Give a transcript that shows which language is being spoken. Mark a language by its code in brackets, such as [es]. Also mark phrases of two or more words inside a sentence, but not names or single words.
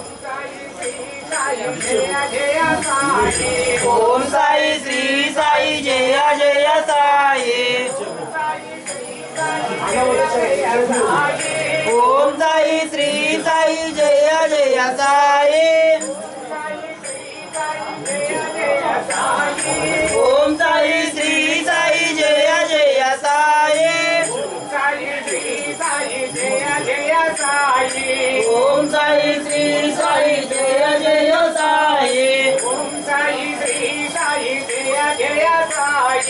[sa] ओम साई श्री साई जय जय साई। ओम साई श्री साई जय जय साई। ఓం సాయి శ్రీ సాయి జయ జయ సాయి సాయి శ్రీ సాయి జయ జయ సాయి ఓం సాయి శ్రీ సాయి జయ జయ సాయి ఓం సాయి శ్రీ సాయి జయ జయ సాయి